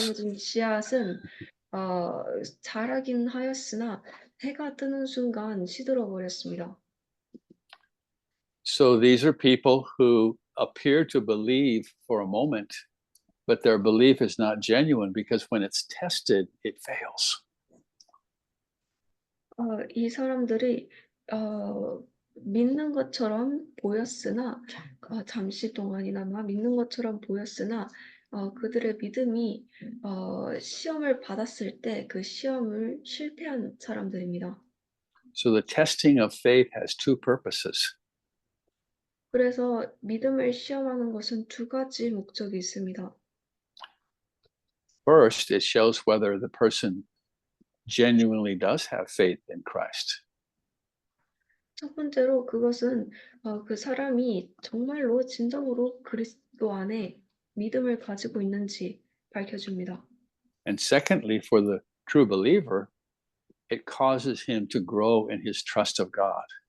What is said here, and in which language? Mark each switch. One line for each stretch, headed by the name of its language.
Korean: 떨어진 씨앗은 자라긴 하였으나 해가 뜨는 순간 시들어 버렸습니다.
English: So these are people who appear to believe for a moment, but their belief is not genuine because when it's tested, it fails.
Korean: 이 사람들이 믿는 것처럼 보였으나 잠시 동안이나마 믿는 것처럼 보였으나 그들의 믿음이 시험을 받았을 때 그 시험을 실패한 사람들입니다.
English: So the testing of faith has two purposes.
Korean: 그래서 믿음을 시험하는 것은 두 가지 목적이 있습니다.
English: First, it shows whether the person genuinely does have faith in Christ.
Korean: 첫 번째로 그것은 그 사람이 정말로 진정으로 그리스도 안에 믿음을 가지고 있는지 밝혀줍니다.
English: And secondly, for the true believer, it causes him to grow in his trust of God.